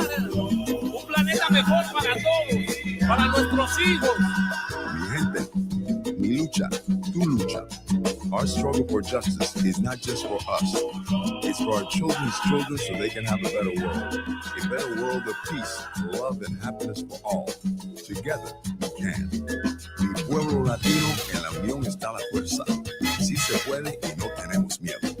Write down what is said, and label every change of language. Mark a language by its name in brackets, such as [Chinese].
[Spanish] Un planeta mejor para todos, para nuestros hijos. Mi gente, mi lucha, tu lucha. [English] Our struggle for justice is not just for us. It's for our children's children so they can have a better world. A better world of peace, love, and happiness for all. Together, we can. [Spanish] Mi pueblo latino, en la unión está la fuerza. Sí se puede y no tenemos miedo.